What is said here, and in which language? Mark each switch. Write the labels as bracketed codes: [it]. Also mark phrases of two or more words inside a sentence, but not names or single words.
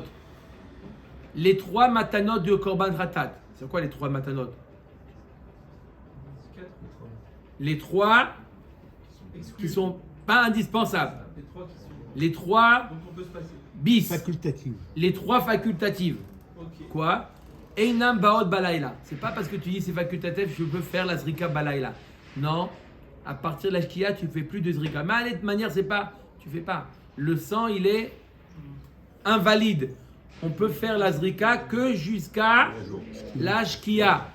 [fr] Les 3 matanot de [he] קרבן חטאת. [fr] C'est quoi les 3 matanot? Les 3 qui sont pas indispensables. Les 3 bis. Facultative. Les 3 facultatives. Quoi? [he] אינם באות בלילה. [fr] C'est pas parce que tu dis c'est facultatif je peux faire la [he] זריקה בלילה. [fr] Non. À partir de la shkia, tu fais plus de zrika. Mais de toute manière, c'est pas. Tu fais pas. Le sang, il est invalide. On peut faire la zrika que jusqu'à la shkia.